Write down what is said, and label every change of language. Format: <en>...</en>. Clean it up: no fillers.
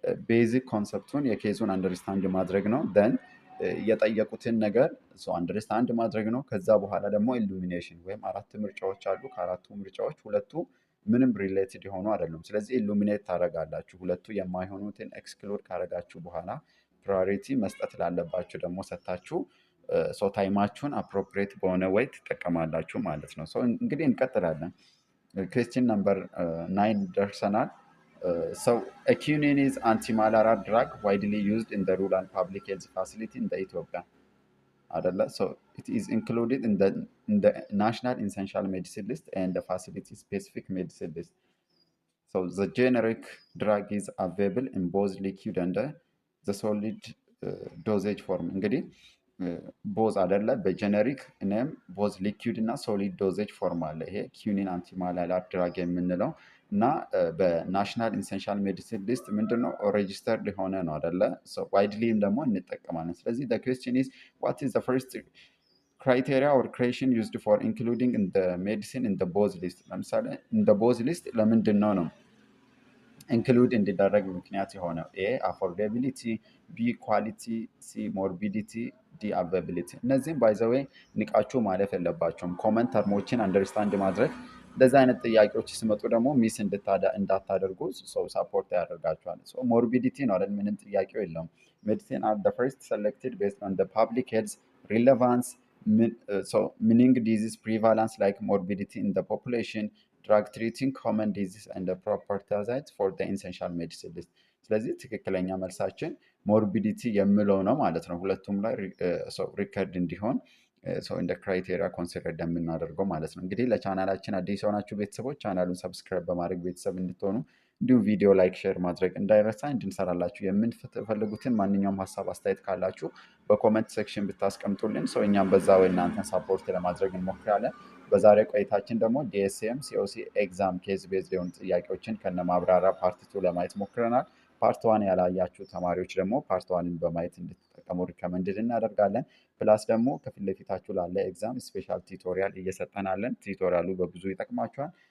<am>ቤዚክ ኮንሰፕቱን የኬዙን አንደርስታንድ ማድረግ ነው። ደን የጠየቁትን ነገር አንደርስታንድ ማድረግ ነው። ከዛ በኋላ ደግሞ ኢሉሚኔሽን ወይም 4 ምርጫዎች አሉ። ከ4ቱ ምርጫዎች 2ቱ ምንም ሪሌትድ የሆኑ አይደሉም። ስለዚህ ኢሉሚኔት ታደርጋላችሁ። 2ቱ የማይሆኑትን ኤክስክሉድ ካደረጋችሁ በኋላ ፕራዮሪቲ መስጠት ላለባችሁ ደግሞ ሰታችሁ ታይማችሁን አፕሮፕሪየት በሆነ ወይ ትጠቀማላችሁ ማለት ነው። እንግዲህ እንቀጥላለን። ኩዌስችን ነምበር 9 ደርሰናል።</am> <en>a quinine is anti-malarial drug widely used in the rural public health facility in the Ethiopia. So it is included in the national essential medicine list and the facility specific medicine list. So the generic drug is available in both liquid and the solid dosage form.</en> <am>እንግዲህ ቦዝ አይደለ በጀነሪክ እኔም ቦዝ ሊኩዊድ እና ሶሊድ ዶዜጅ ፎርም አለ። ይሄ ኪኒን አንቲማላሪያል ድራግ የምንለው እና በናሽናል ኢንሰንሻል ሜዲሲን ሊስት ምንድነው ሬጂስተርድ የሆነ ነው አይደለ? ዋይድሊም ደግሞ እንጠቀማለን። ስለዚህ</am> <en>the question is what is the first criteria or creation used for including in the medicine in the BOZ list?</en> <am>ለምሳሌ</am> <en>in the BOZ list</en> <am>ለምንድን ነው ኢንክሉድ እንዲደረግ ምክንያት የሆነው? ኤ አፎርዴቢሊቲ፣ ቢ ኳሊቲ፣ ሲ ሞርቢዲቲ፣ ዲ አቬቢሊቲ። እነዚህም ባይዘዌይ ንቃችሁ ማለፍ የለባቸውም። ኮመን ተርሞችን አንደርስታንድ ማድረግ እንደዚህ አይነት ጥያቄዎች ሲመጡ ደግሞ ሚስ እንዳታደርጉ ሰው ሳፖርት ያደርጋቸዋል። ሞርቢዲቲ ነው አይደል? ምንም ጥያቄው የለውም። ሜዲሲን አር</am> <en>the first selected based on the public health relevance, meaning disease prevalence like morbidity in the population, drug treating common disease and the properties for the essential medicine list.</en> <am>ስለዚህ ትክክለኛ መልሳችን ሞርቢዲቲ የሚለው ነው ማለት ነው። ሁለቱም ላይ ሪከርድ እንዲሆን እንደ ክራይቴሪያ ኮንሲደር እንደምናደርገው ማለት ነው። እንግዲህ ለቻናላችን አዲስ የሆናችሁ ቤተሰቦች ቻናሉን ሰብስክራይብ በማድረግ ቤተሰብ እንድትሆኑ እንዲሁም ቪዲዮ ላይክ ሼር ማድረግ እንዳይረሳ። እንድንሰራላችሁ የምትፈልጉትን ማንኛውም ሀሳብ አስተያየት ካላችሁ በኮመንት ሴክሽን ብታስቀምጡልን እኛም በዛ ወይ እናንተን ሳፖርት ለማድረግ እንሞክራለን። በዛሬ ቆይታችን ደግሞ ዲኤስኤም ሲኦሲ ኤግዛም ኬዝ ቤዝድ የሆኑ ጥያቄዎችን ከነ ማብራሪያ ፓርት 2 ለማየት ሞክረናል። ፓርት 1 ያላያችሁ ተማሪዎች ደግሞ ፓርት 1ን በማየት እንድትጠቀሙ ሪከመንድድ እናደርጋለን። ፕላስ ደግሞ ከፊት ለፊታችሁ ላለ ኤግዛም ስፔሻል ቲዩቶሪያል እየሰጠናለን። ቲዩቶሪያሉ በብዙ ይጠቅማችኋል።</am>